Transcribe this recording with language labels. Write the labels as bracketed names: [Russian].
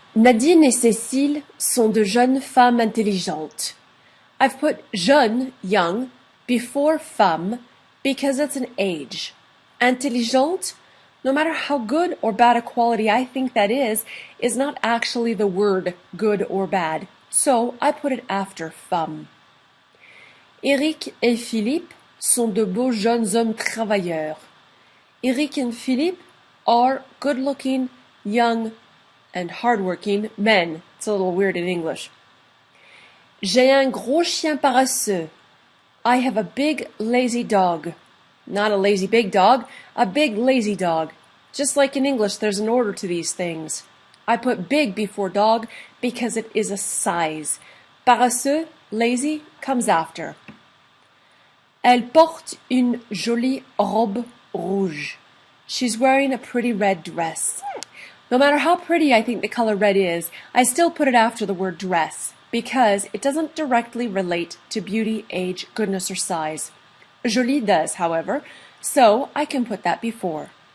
[French] Nadine et Cécile sont de jeunes femmes intelligentes. [English] I've put jeune, young, before femme because it's an age. Intelligente, no matter how good or bad a quality I think that is not actually the word good or bad. So I put it after femme. [French] Eric et Philippe sont de beaux jeunes hommes travailleurs. [English] Eric and Philippe are good-looking, young, and hard-working men. It's a little weird in English. [French] J'ai un gros chien paresseux. [English] I have a big lazy dog. Not a lazy big dog, a big lazy dog. Just like in English, there's an order to these things. I put big before dog because it is a size. Paresseux, lazy, comes after. [French] Elle porte une jolie robe rouge. [English] She's wearing a pretty red dress. No matter how pretty I think the color red is, I still put it after the word dress because it doesn't directly relate to beauty, age, goodness, or size. Jolie does, however, so I can put that before.